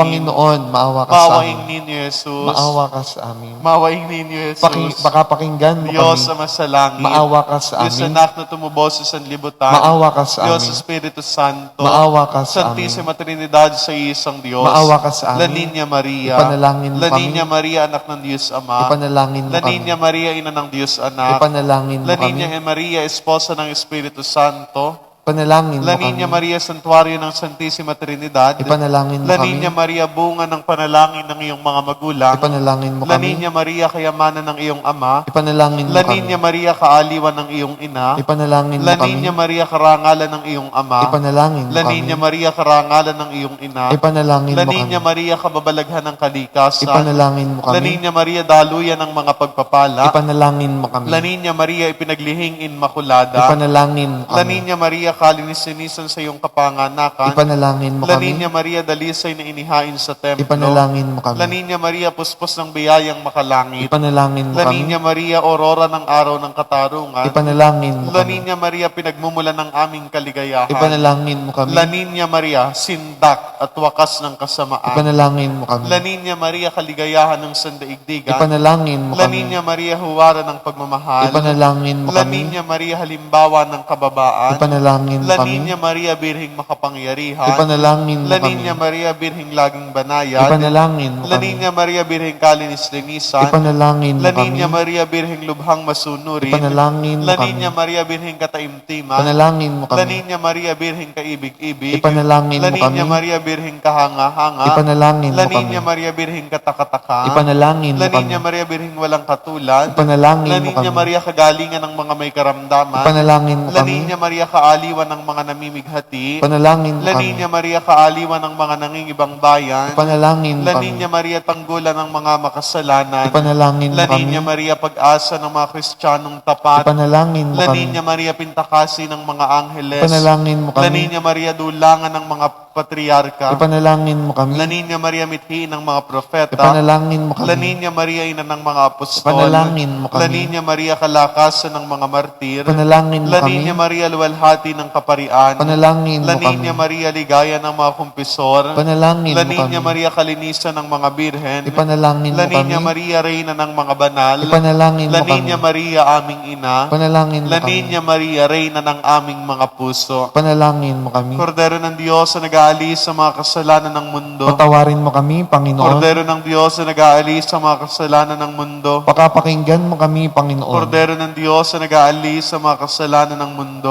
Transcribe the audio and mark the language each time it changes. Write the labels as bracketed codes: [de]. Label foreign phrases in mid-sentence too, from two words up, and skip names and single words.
[tl] Panginoon, maawa ka sa Maawaing amin. ninyo, Jesus. Maawa ka sa amin. Maawaing ninyo, Jesus. Baka pakinggan mo Diyos kami. sa masalangit. Maawa ka sa Diyos amin. anak na tumubos sa sanlibutan. Maawa ka sa Diyos amin. Espiritu Santo. Maawa ka sa amin. Santisima Trinidad sa isang Diyos. Maawa ka sa La amin. Niña Maria. Ipanalangin mo La kami. Niña Maria, anak ng Diyos Ama. Ipanalangin mo La kami. Niña Maria, ina ng Diyos Anak. Ipanalangin mo La kami. Niña Maria, esposa ng Espiritu Santo. Ipanalangin mo La kami. Niña Maria, santuario ng Santisima Trinidad. Ipanalangin mo La kami. Niña Maria, bunga ng panalangin ng iyong mga magulang. Ipanalangin mo La kami. Niña Maria, kayamanan ng iyong ama. Ipanalangin mo La kami. Niña Maria, kaaliwan ng iyong ina. Ipanalangin mo La kami. Niña Maria, karangalan ng iyong ama. Ipanalangin mo La kami. Niña Maria, karangalan ng iyong ina. Ipanalangin La mo kami. Niña Maria, kababalaghan ng kalikasan. Ipanalangin mo La kami. Niña Maria, daluyan ng mga pagpapala. Ipanalangin mo kami. La Niña Maria, ipinaglihing inmakulada. Ipanalangin mo La kami. Niña Maria, kalinis-sinisan sa iyong kapanganakan. Ipanalangin mo La kami. Niña Maria, dalisay na inihain sa templo. Ipanalangin mo kami. La Niña Maria, puspos ng biyayang makalangit. Ipanalangin mo La kami. Niña Maria, aurora ng araw ng katarungan. Ipanalangin mo La kami. Niña Maria, pinagmumula ng aming kaligayahan. Ipanalangin mo kami. La Niña Maria, sindak at wakas ng kasamaan. Ipanalangin mo kami. La Niña Maria, kaligayahan ng sandaigdigan. Ipanalangin mo La kami. Niña Maria, huwara ng pagmamahal. Ipanalangin mo La kami. Niña Maria, halimbawa ng kababaan. Ipanalangin Ipanalangin mo La kami. Niña Maria Birheng Makapangyarihan, Ipanalangin mo La kami. Niña Maria Birheng Laging Banayad, Ipanalangin mo La kami. Niña Maria Birheng Kalinis-linisan, Ipanalangin mo La kami. Niña Maria Birheng Lubhang Masunurin, Ipanalangin mo La kami. Niña Maria Birheng Kataimtiman, Ipanalangin mo La kami. Niña Maria Birheng Kaibig-ibig, Ipanalangin La mo Niña kami. Maria Birheng Kahanga-hanga, Ipanalangin La mo kami. Niña Maria Birheng Kataka-taka, Ipanalangin La mo kami. Niña Maria Birheng Walang Katulad, Ipanalangin La mo Niña kami. Maria Kagalingan ng mga may karamdaman, Ipanalangin mo La kami. Niña Maria Kaaliwan ng mga namimighati, Ipanalangin mo La kami. Niña Maria Kaaliwan ng mga nangingibang bayan, Ipanalangin mo La kami. Niña Maria Tanggulan ng mga makasalanan, Ipanalangin mo La kami. Niña Maria Pag-asa ng mga Kristiyanong tapat, Ipanalangin mo La kami. Niña Maria Pintakasi ng mga angheles, Ipanalangin mo La kami. Niña Maria Dulangan ng mga patriarka, Ipanalangin mo kami. La Niña Maria Mithiin ng mga propeta, Ipanalangin mo La kami. Niña Maria Ina ng mga apostol, Ipanalangin mo La kami. Niña Maria Kalakasan ng mga martir, Ipanalangin mo La kami. Niña Maria Luwalhati ng kaparian, Ipanalangin La mo kami. Niña Maria Ligaya ng mga kumpisor, Ipanalangin La mo Niña kami. Maria Kalinisan ng mga birhen, Ipanalangin La mo kami. Niña Maria Reyna ng mga banal, Ipanalangin La mo kami. Niña Maria aming ina, Ipanalangin mo La kami. Niña Maria Reyna ng aming mga puso. Ipanalangin mo kami. Kordero ng Diyos na nag-aalis sa mga kasalanan ng mundo. Patawarin mo kami, Panginoon. Kordero ng Diyos na nag-aalis sa mga kasalanan ng mundo. Pakapakinggan mo kami, Panginoon. Kordero ng Diyos na nag-aalis sa mga kasalanan ng mundo.